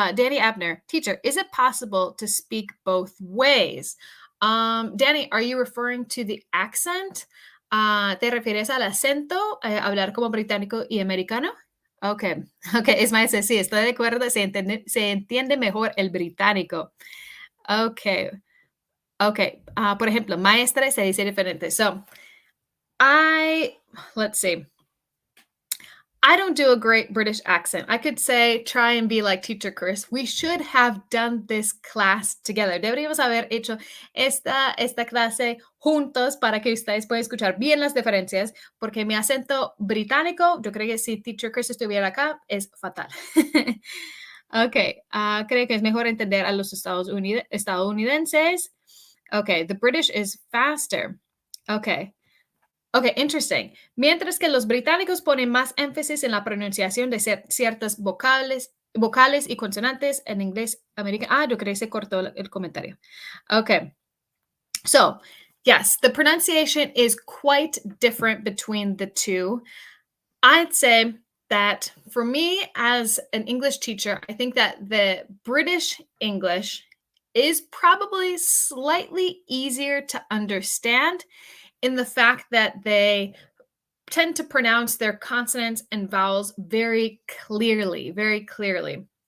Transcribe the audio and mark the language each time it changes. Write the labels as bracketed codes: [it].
[en] Danny Abner, teacher, is it possible to speak both ways? Danny, are you referring to the accent? [es] ¿Te refieres al acento? Hablar como británico y americano? Okay, okay, Ismael dice, sí, estoy de acuerdo, se entiende mejor el británico. Okay, okay. Por ejemplo, maestra se dice diferente. [en] So, let's see. I don't do a great British accent. I could say, try and be like Teacher Chris. We should have done this class together. [es] Deberíamos haber hecho esta clase juntos para que ustedes puedan escuchar bien las diferencias, porque mi acento británico, yo creo que si Teacher Chris estuviera acá, es fatal. Ok, creo que es mejor entender a los estadounidenses. [en] Ok, the British is faster. Ok. Ok, interesting. [es] Mientras que los británicos ponen más énfasis en la pronunciación de ciertas vocales y consonantes en inglés americano. Yo creo que se cortó el comentario. [en] Okay. So, yes, the pronunciation is quite different between the two. I'd say that for me as an English teacher, I think that the British English is probably slightly easier to understand in the fact that they tend to pronounce their consonants and vowels very clearly, very clearly.